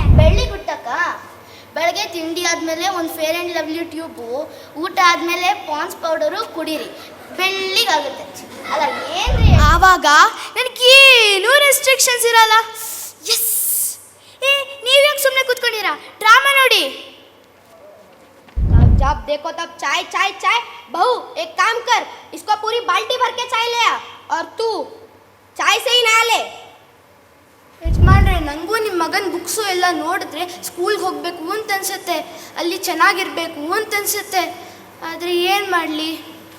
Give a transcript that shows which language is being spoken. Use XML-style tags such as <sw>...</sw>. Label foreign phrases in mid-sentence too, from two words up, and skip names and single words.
<kn>ಬೆಳ್ಳಿ ಗುಟ್ಟಕ್ಕ ಬೆಳಗ್ಗೆ ತಿಂಡಿ ಆದಮೇಲೆ ಒಂದು ಫೇರ್ ಆ್ಯಂಡ್ ಲವ್ಲಿ ಟ್ಯೂಬು, ಊಟ ಆದಮೇಲೆ ಪಾನ್ಸ್ ಪೌಡರು ಕುಡೀರಿ, ಬೆಳ್ಳಿಗಾಗುತ್ತೆ. ಅಲ್ಲ ಏನ್ರಿ, ಆವಾಗ ನನಗೇನೂ ರೆಸ್ಟ್ರಿಕ್ಷನ್ಸ್ ಇರಲ್ಲ. ಎಸ್. ನೀವ್ಯಾಕೆ ಸುಮ್ಮನೆ ಕೂತ್ಕೊಂಡಿರಾ? ಡ್ರಾಮಾ ನೋಡಿ.</kn> <hi>जब देखो तब चाय चाय चाय. बहू एक काम कर, इसको पूरी बाल्टी भर के चाय ले आ, और तू चाय से ही नहा ले.</hi> <kn>ಯಜಮಾನ್ರೆ, ನನಗೂ ನಿಮ್ಮ ಮಗನ ಬುಕ್ಸು ಎಲ್ಲ ನೋಡಿದ್ರೆ ಸ್ಕೂಲ್ಗೆ ಹೋಗಬೇಕು ಅಂತ ಅನ್ಸುತ್ತೆ, ಅಲ್ಲಿ ಚೆನ್ನಾಗಿರ್ಬೇಕು ಅಂತ ಅನ್ಸುತ್ತೆ. ಆದರೆ ಏನು ಮಾಡಲಿ?</kn>